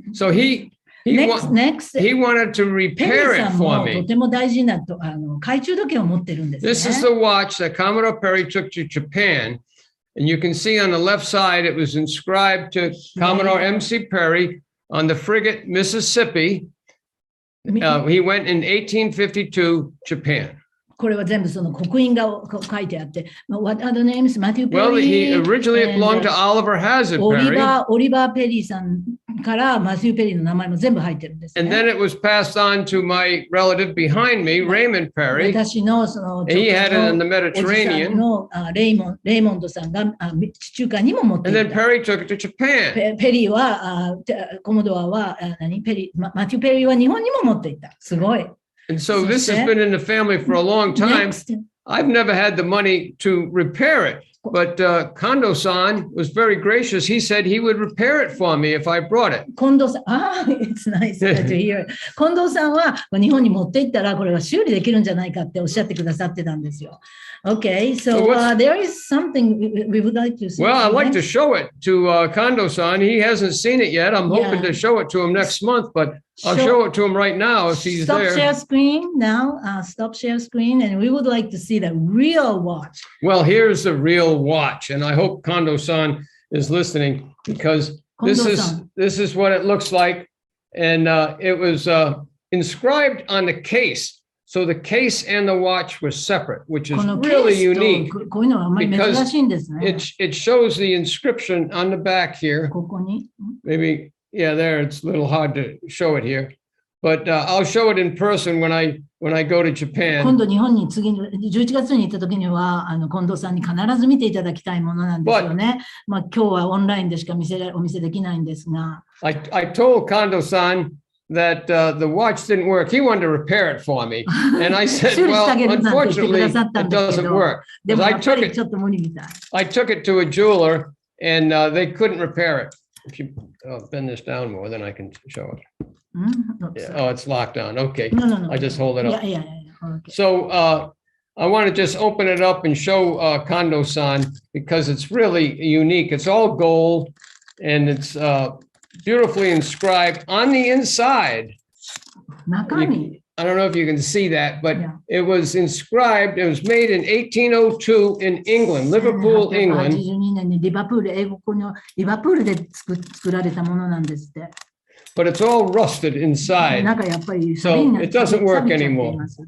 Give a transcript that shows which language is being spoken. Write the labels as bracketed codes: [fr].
[en] he wanted to repair it for me. [ja] とても大事な懐中時計を持ってるんですね。 [en] This is the watch that Commodore Perry took to Japan. And you can see on the left side, it was inscribed to Commodore M.C. Perry on the frigate Mississippi. He went in 1852, Japan. [ja] これは全部その刻印が書いてあって、 [en] What are the names? Matthew Perry. Well, he originally belonged to Oliver Hazard Perry. [ja] オリバー・ペリーさんからマシュー・ペリーの名前も全部入ってるんですね。 [en] And then it was passed on to my relative behind me, Raymond Perry. [ja] 私のその [en] He had it in the Mediterranean. [ja] のレイモンドさんが地中海にも持っていた。 [en] And then Perry took it to Japan. [ja] ペリーはコモドアはマテュー・ペリーは日本にも持っていた。すごい。 [en] And so this has been in the family for a long time. I've never had the money to repair it, but Kondo-san was very gracious. He said he would repair it for me if I brought it. 近藤さん、it's nice to hear. [ja] 近藤さんは日本に持って行ったらこれは修理できるんじゃないかっておっしゃってくださってたんですよ。 [en] Okay, so there is something we would like to see. Well, I'd like to show it to Kondo-san. He hasn't seen it yet. I'm hoping to show it to him next month, but I'll show it to him right now if he's there. Stop share screen now. Stop share screen, and we would like to see the real watch. Well, here's the real watch, and I hope Kondo-san is listening because this is what it looks like, and it was inscribed on the case. So the case and the watch were separate, which is really unique because it shows the inscription on the back here. Maybe, yeah, there, it's a little hard to show it here. But I'll show it in person when I go to Japan. [ja] 今度日本に次の11月に行った時には近藤さんに必ず見ていただきたいものなんですよね。まあ今日はオンラインでしかお見せできないんですが。 [en] I told Kondo-san that the watch didn't work. He wanted to repair it for me. And I said, well, unfortunately, it doesn't work. Because I took it to a jeweler and they couldn't repair it. If you bend this down more, then I can show it. Yeah. Oh, it's locked on. Okay. No. I just hold it up. Yeah. Okay. So I want to just open it up and show Kondo-san because it's really unique. It's all gold and it's beautifully inscribed on the inside. I don't know if you can see that, but it was inscribed. It was made in 1802 in England, Liverpool, England. [ja] 82年にリバプール、英国のリバプールで作られたものなんですって。 [en] But it's all rusted inside. So it doesn't work anymore.